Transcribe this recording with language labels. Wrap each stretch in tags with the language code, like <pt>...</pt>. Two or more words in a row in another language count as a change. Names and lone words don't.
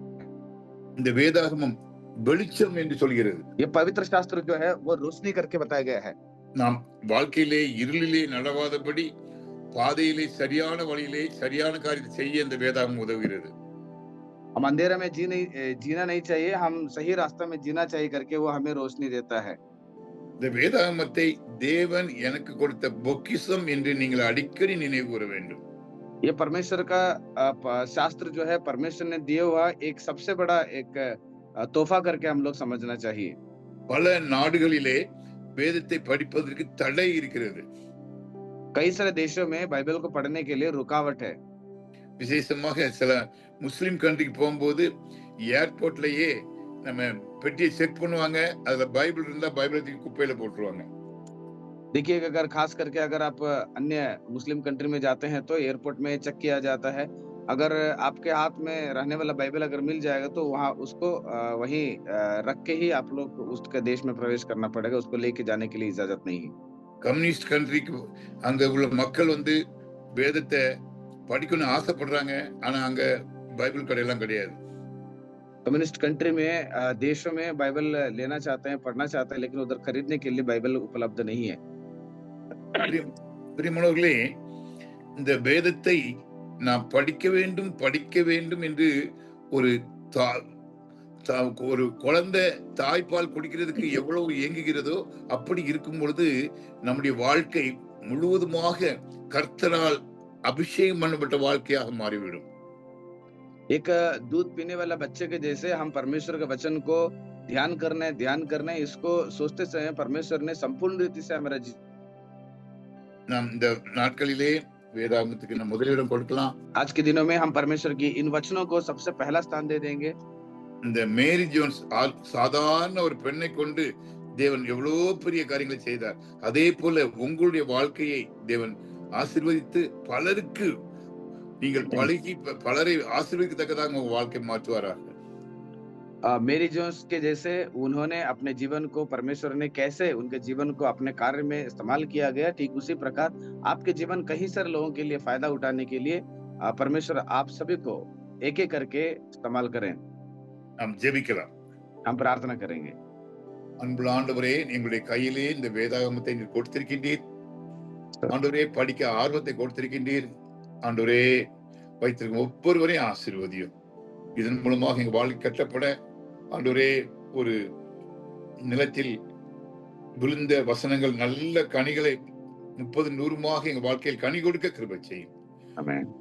<ta>இந்த வேதாகமம் வெளிச்சம் என்று சொல்கிறது.</ta> <hi>ये पवित्र शास्त्र जो है वो रोशनी करके बताया गया है।</hi> <ta>நாம் வாழ்க்கையிலே இருளிலே நடவாதபடி பாதையிலே சரியான வழியிலே சரியான காரியத்தை செய்ய இந்த வேதாகமம் உதவுகிறது.</ta> <hi>हम अंधेरे में जीना नहीं चाहिए, हम सही रास्ते में जीना चाहिए करके वो हमें रोशनी देता है।</hi> <ta>இந்த வேதாகமத்தை தேவன் எனக்கு கொடுத்த பொக்கிஷம் என்று நீங்கள் அடிக்கடி நினைவு கூற வேண்டும்.</ta> <hi>ये परमेश्वर का शास्त्र जो है परमेश्वर ने दिया हुआ एक सबसे बड़ा एक तोहफा करके हम लोग समझना चाहिए।</hi> <ta>பல நாடுகளிலே வேதத்தை படிப்பதற்கு தடை இருக்கிறது.</ta> <hi>कई सारे देशों में बाइबल को पढ़ने के लिए रुकावट है।</hi> <ta>விசேஷமாக சில</ta> <en>Muslim country</en> <ta>போகும்போது ஏர்போர்ட்லயே நம்ம பெட்டியை செக் பண்ணுவாங்க, அதுல பைபிள் இருந்தா பைபிளை தூக்கி குப்பையில போட்டுருவாங்க.</ta> <hi>देखिए अगर खास करके अगर आप अन्य</hi> <en>Muslim country</en> <hi>में जाते हैं तो एयरपोर्ट में चेक किया जाता है। अगर आपके हाथ में रहने वाला बाइबल अगर मिल जाएगा तो वहाँ उसको वहीं रख के ही आप लोग उसके देश में प्रवेश करना पड़ेगा, उसको लेके जाने के लिए इजाजत नहीं है।</hi> <en>communist country</en> <ta>அங்க உள்ள மக்கள் வேதத்தை படிக்கணும்னு ஆசைப்படுறாங்க, ஆனா அங்க பைபிள் கடையெல்லாம் கிடையாது.</ta> <en>communist country</en> <hi>में देशों में बाइबल लेना चाहते हैं, पढ़ना चाहते हैं, लेकिन उधर खरीदने के लिए बाइबल उपलब्ध नहीं है।</hi> <ta>பிரியமானவர்களே, இந்த வேதத்தை நாம் படிக்க வேண்டும் என்று ஒரு ஒரு குழந்தை தாய்ப்பால் குடிக்கிறதுக்கு எவ்வளவு ஏங்குகிறதோ அப்படி இருக்கும் பொழுது நம்முடைய வாழ்க்கை முழுவதுமாக கர்த்தரால் அபிஷேகம் பண்ணப்பட்ட வாழ்க்கையாக மாறிவிடும்.</ta> <hi>एक दूध पीने वाला बच्चे के जैसे हम परमेश्वर के वचन को ध्यान करना है, इसको सोचते समय परमेश्वर ने संपूर्ण रीति से हमारा</hi> <ta>நாம் இந்த நாட்களிலே வேதாகமத்துக்கு நம்ம முதலிடம் கொடுக்கலாம்.</ta> <hi>आज के दिनों में हम परमेश्वर की इन वचनों को सबसे पहला स्थान दे देंगे।</hi> <ta>இந்த மேரி ஜோன்ஸ் சாதாரண ஒரு பெண்ணை கொண்டு தேவன் எவ்வளவு பெரிய காரியங்களை செய்தார். அதே போல உங்களுடைய வாழ்க்கையை தேவன் ஆசீர்வதித்து பலருக்கு நீங்கள் பழகி பலரை ஆசீர்வதிக்கத்தக்கதாக உங்க வாழ்க்கை மாற்றுவாராக।</ta> <hi>मेरी जोन्स के जैसे उन्होंने अपने जीवन को परमेश्वर ने कैसे उनके जीवन को अपने कार्य में इस्तेमाल किया गया, ठीक उसी प्रकार आपके जीवन कई सारे लोगों के लिए फायदा उठाने के लिए परमेश्वर आप सभी को एक एक करके इस्तेमाल करें।</hi> <ta>நாம் ஜெபிக்கலாம்।</ta> <hi>हम प्रार्थना करेंगे।</hi> <ta>அன்புள்ள ஆண்டவரே, எங்களுடைய கையிலே இந்த வேதாகமத்தை நீர் கொடுத்திருக்கின்றீர் ஆண்டவரே, படிக்க ஆர்வத்தை கொடுத்திருக்கின்றீர் ஆண்டவரே, வைத்திருக்கும் ஒவ்வொருவரையும் ஆசீர்வதியும்। இதன் மூலமாக எங்க வாழ்க்கை கட்டப்பட ஆண்டவரே, ஒரு நிலத்தில் விழுந்த வசனங்கள் நல்ல கனிகளை 30 100 எங்க வாழ்க்கையில் கனி கொடுக்க கிருபை செய்யும்।</ta>